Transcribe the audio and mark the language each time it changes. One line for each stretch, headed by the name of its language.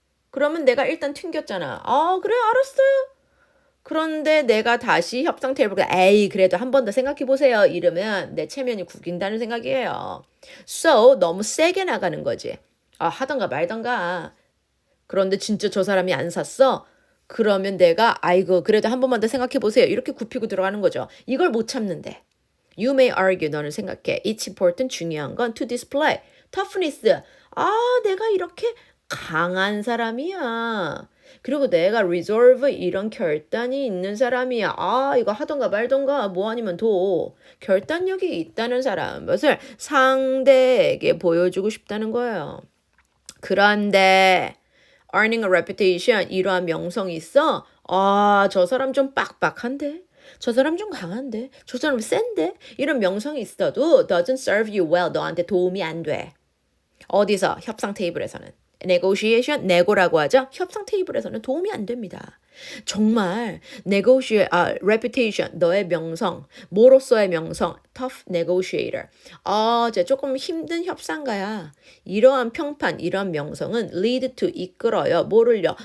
Korean: 그러면 내가 일단 튕겼잖아. 아, 그래, 알았어요. 그런데 내가 다시 협상 테이블에 에이 그래도 한 번 더 생각해 보세요. 이러면 내 체면이 구긴다는 생각이에요. So 너무 세게 나가는 거지. 아, 하던가 말던가. 그런데 진짜 저 사람이 안 샀어? 그러면 내가 아이고 그래도 한 번만 더 생각해 보세요. 이렇게 굽히고 들어가는 거죠. 이걸 못 참는데.
English: You may argue
Korean: 너는 생각해.
English: It's important
Korean: 중요한 건
English: to display toughness.
Korean: 아, 내가 이렇게 강한 사람이야. 그리고 내가 resolve 이런 결단이 있는 사람이야. 아, 이거 하던가 말던가 뭐 아니면 도 결단력이 있다는 사람. 것을 상대에게 보여주고 싶다는 거예요. 그런데
English: earning a reputation
Korean: 이러한 명성이 있어. 아, 저 사람 좀 빡빡한데. 저 사람 좀 강한데. 저 사람 센데. 이런 명성이 있어도
English: doesn't serve you well.
Korean: 너한테 도움이 안 돼. 어디서? 협상 테이블에서는. negotiation, nego라고 하죠. 협상 테이블에서는 도움이 안 됩니다. 정말 reputation, 너의 명성, 뭐로서의 명성,
English: tough negotiator.
Korean: 쟤 조금 힘든 협상가야. 이러한 평판, 이러한 명성은
English: lead to
Korean: 이끌어요. 뭐를요?